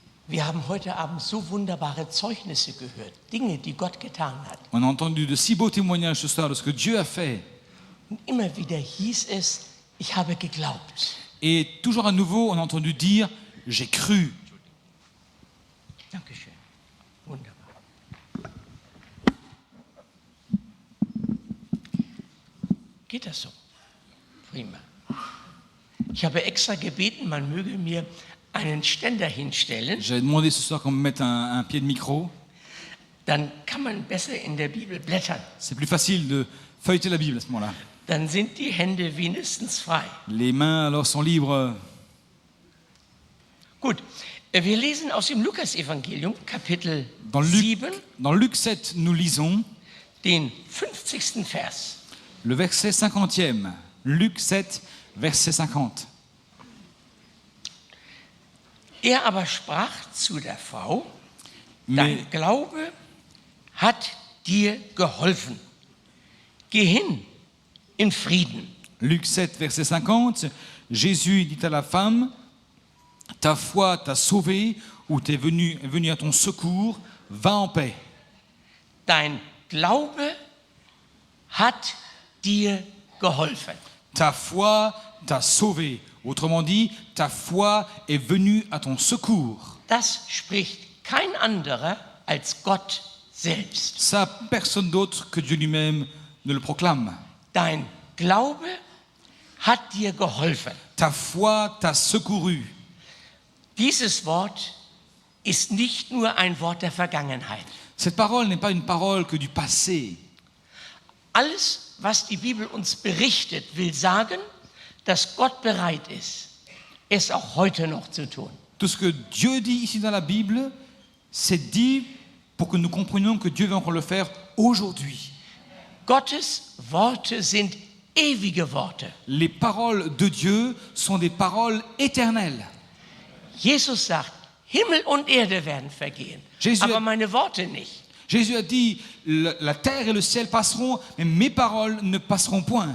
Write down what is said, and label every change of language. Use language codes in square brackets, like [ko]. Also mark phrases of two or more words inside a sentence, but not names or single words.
[de] Wir haben heute Abend so wunderbare Zeugnisse gehört, Dinge, die Gott getan hat. [fr] On a entendu de si beaux témoignages ce soir de ce que Dieu a fait. [de] Und immer wieder hieß es, ich habe geglaubt. [fr] Et toujours à nouveau, on a entendu dire « j'ai cru [de] Dankeschön. Wunderbar. Geht das so? Prima. Ich habe extra gebeten, man möge mir einen Ständer hinstellen. » [fr] J'avais demandé ce soir qu'on me mette un pied de micro. [de] Dann kann man besser in der Bibel blättern. [fr] C'est plus facile de feuilleter la Bible à ce moment-là. [de] Dann sind die Hände wenigstens frei. [fr] Les mains alors sont libres. [de] Gut, wir lesen aus dem Lukas-Evangelium, Kapitel [fr] Dans [de] 7, [fr] Luc 7, nous lisons [de] den 50. Vers. [fr] le verset 50e. Luc 7, verset 50. [de] Er aber sprach zu der Frau, [fr] Mais, [de] dein Glaube hat dir geholfen. Geh hin in Frieden. [fr] Luc 7, verset 50, Jésus dit à la femme, ta foi t'a sauvé ou t'es venu à ton secours, va en paix. [de] Dein Glaube hat dir geholfen. [fr] Ta foi t'a sauvé. Autrement dit, ta foi est venue à ton secours. [de] Das spricht kein anderer als Gott selbst. [fr] Ça, personne d'autre que Dieu lui-même ne le proclame. [de] Dein Glaube hat dir geholfen. [fr] Ta foi t'a secouru. [de] Dieses Wort ist nicht nur ein Wort der Vergangenheit. [fr] Cette parole n'est pas une parole que du passé. [de] Alles, was die Bibel uns berichtet, will sagen, dass Gott bereit ist, es auch heute noch zu tun. [fr] Tout ce que Dieu dit ici dans la Bible, c'est dit pour que nous comprenions que Dieu veut encore le faire aujourd'hui. [de] Gottes Worte sind ewige Worte. [fr] Les paroles de Dieu sont des paroles éternelles. [de] Jesus sagt, Himmel und Erde werden vergehen, Jesus- aber meine Worte nicht. [fr] Jésus a dit, la terre et le ciel passeront, mais mes paroles ne passeront point.